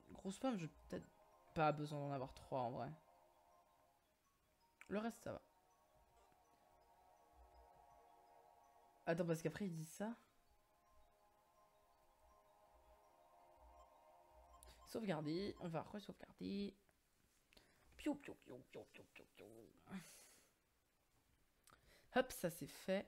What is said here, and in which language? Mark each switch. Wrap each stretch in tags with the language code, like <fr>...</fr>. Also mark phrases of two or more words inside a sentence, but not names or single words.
<fr>grosses pommes, j'ai peut-être pas besoin d'en avoir 3 en vrai. Le reste, ça va. Attends, parce qu'après, il dit ça. Sauvegarder. On va re-sauvegarder. Piou, piou, piou, piou, piou, piou, piou. Hop, ça c'est fait.</fr>